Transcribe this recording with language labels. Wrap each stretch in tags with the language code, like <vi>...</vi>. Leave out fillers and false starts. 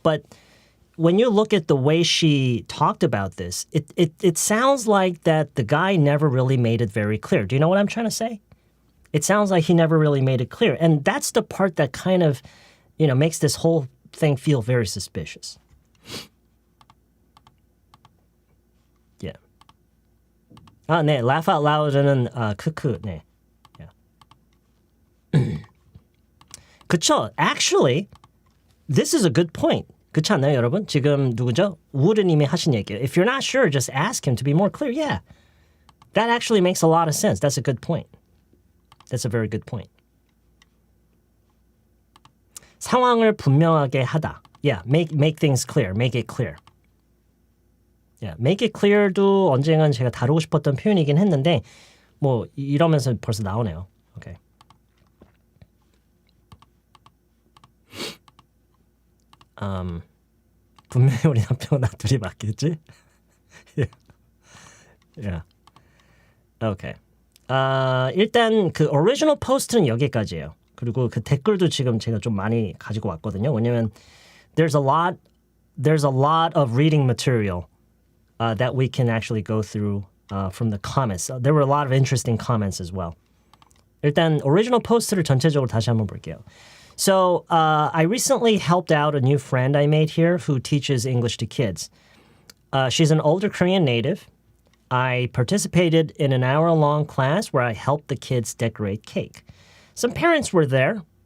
<en>But when you look at the way she talked about this, it sounds like that the guy never really made it very clear. Do you know what I'm trying to say? It sounds like he never really made it clear. And that's the part that kind of, makes this whole thing feel very suspicious. Yeah.</en> <ko>네, laugh out loud는 크크, 네.</ko> <en>Yeah.</en> <ko>그쵸?</ko> <en>Actually, this is a good point.</en> <ko>그렇지 않나요, 여러분? 지금 누구죠? 우르님이 하신 얘기예요.</ko> <en>If you're not sure, just ask him to be more clear. Yeah. That actually makes a lot of sense. That's a good point. That's a very good point.</en> <ko>상황을 분명하게 하다.</ko> <en>Yeah, make things clear. Make it clear.</en> <ko>Yeah, make it clear도 언젠간 제가 다루고 싶었던 표현이긴 했는데 뭐 이러면서 벌써 나오네요.</ko> <en>Okay.</en> <ko>분명히 우리 남편 나 둘이 맞겠지?</ko> <en>Yeah. Okay.</en> <ko>일단 그 original post는 여기까지예요. 그리고 그 댓글도 지금 제가 좀 많이 가지고 왔거든요. 왜냐면</ko> <en>there's a lot of reading material that we can actually go through from the comments. There were a lot of interesting comments as well.</en> <ko>일단 original post를 전체적으로 다시 한번 볼게요.</ko> <en>So I recently helped out a new friend I made here who teaches English to kids. She's an older Korean native. I participated in an hour-long class where I helped the kids decorate cake. Some parents were there.</en>